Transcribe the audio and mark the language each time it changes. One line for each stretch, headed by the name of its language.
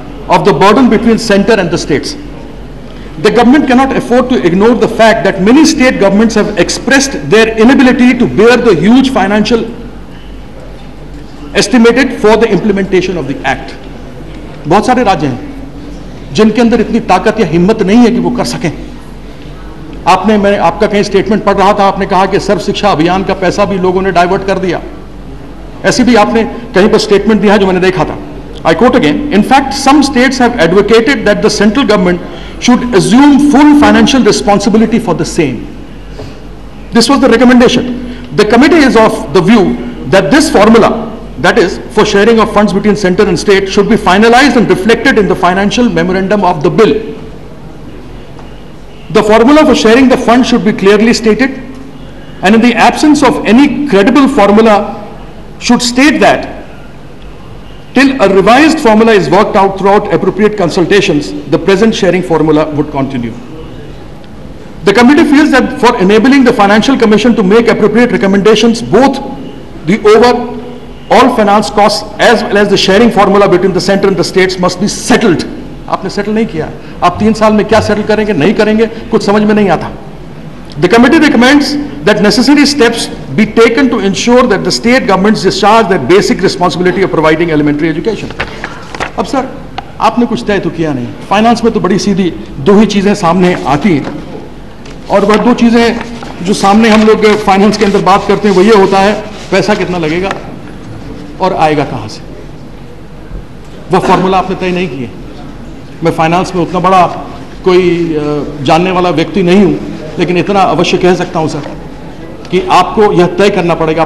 English: of the burden between center and the states. The government cannot afford to ignore the fact that many state governments have expressed their inability to bear the huge financial estimated for the implementation of the act.
Hindi: बहुत सारे राज्य हैं जिनके अंदर इतनी ताकत या हिम्मत नहीं है कि वो कर सकें. मैं आपका कहीं स्टेटमेंट पढ़ रहा था, आपने कहा कि सर्व शिक्षा अभियान का पैसा भी लोगों ने डाइवर्ट कर दिया. ऐसी भी आपने कहीं पर स्टेटमेंट दिया जो मैंने देखा था.
English: I quote again, in fact, some states have advocated that the central government should assume full financial responsibility for the same. This was the recommendation. The committee is of the view that this formula, that is, for sharing of funds between center and state, should be finalized and reflected in the financial memorandum of the bill. The formula for sharing the funds should be clearly stated, and in the absence of any credible formula, should state that till a revised formula is worked out throughout appropriate consultations, the present sharing formula would continue. The committee feels that for enabling the Financial Commission to make appropriate recommendations, both the overall finance costs as well as the sharing formula between the center and the states must be settled.
Hindi: आपने settle नहीं किया. आप 3 साल में क्या settle करेंगे, नहीं करेंगे, कुछ समझ में नहीं आता.
English: The committee recommends that necessary steps be taken to ensure that the state governments discharge their basic responsibility of providing elementary education.
Hindi: अब सर, आपने कुछ तय तो किया नहीं. फाइनेंस में तो बड़ी सीधी 2 ही चीजें सामने आती हैं, और वह 2 चीजें जो सामने हम लोग फाइनेंस के अंदर बात करते हैं वो ये होता है, पैसा कितना लगेगा और आएगा कहां से. वह फॉर्मूला आपने तय नहीं किए. मैं फाइनेंस में उतना बड़ा कोई जानने वाला व्यक्ति नहीं हूं, लेकिन इतना अवश्य कह सकता हूं सर कि आपको यह तय करना पड़ेगा.